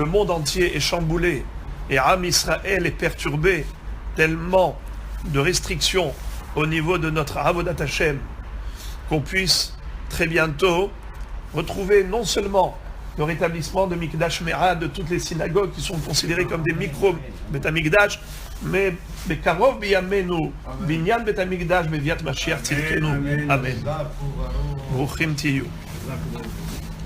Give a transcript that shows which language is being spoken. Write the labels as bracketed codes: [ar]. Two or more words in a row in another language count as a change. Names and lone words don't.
[fr] monde entier est chamboulé et [he] עם ישראל [fr] est perturbé, tellement de restrictions au niveau de notre [he] עבודת השם, [fr] qu'on puisse très bientôt retrouver non seulement le rétablissement de [he] מקדש מעט, [fr] de toutes les synagogues qui sont considérées comme des micro-Betamikdash, mais [he] בקרוב בימינו, בניין בית המקדש, בביאת משיח צדקנו. אמן. ברוכים תהיו.